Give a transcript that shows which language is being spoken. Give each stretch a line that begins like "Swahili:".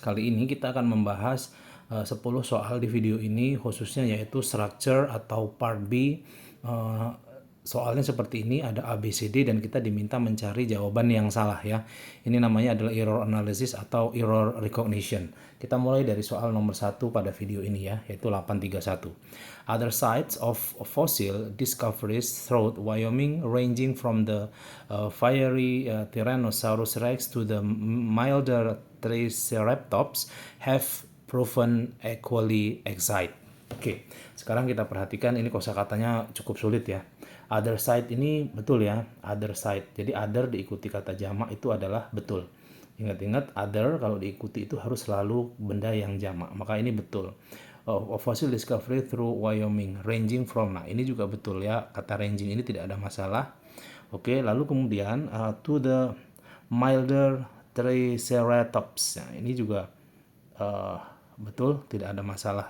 Indonesian: Kali ini kita akan membahas 10 soal di video ini, khususnya yaitu structure atau part B. Eh, Soalnya seperti ini, ada A, B, C, D, dan kita diminta mencari jawaban yang salah ya. Ini namanya adalah error analysis atau error recognition. Kita mulai dari soal nomor 1 pada video ini ya, yaitu 831.
English: Other sites of fossil discoveries throughout Wyoming, ranging from the fiery Tyrannosaurus rex to the milder Triceratops, have proven equally excite.
Indonesian: Oke, sekarang kita perhatikan ini kosakatanya cukup sulit ya. Other side ini betul ya,
English: other side.
Indonesian: Jadi other diikuti kata jamak itu adalah betul. Ingat-ingat other kalau diikuti itu harus selalu benda yang jamak. Maka ini betul.
English: Fossil discovery through Wyoming, ranging from.
Indonesian: Nah, ini juga betul ya. Kata ranging ini tidak ada masalah. Oke, lalu kemudian
English: to the milder Triceratops.
Indonesian: Nah, ini juga betul, tidak ada masalah.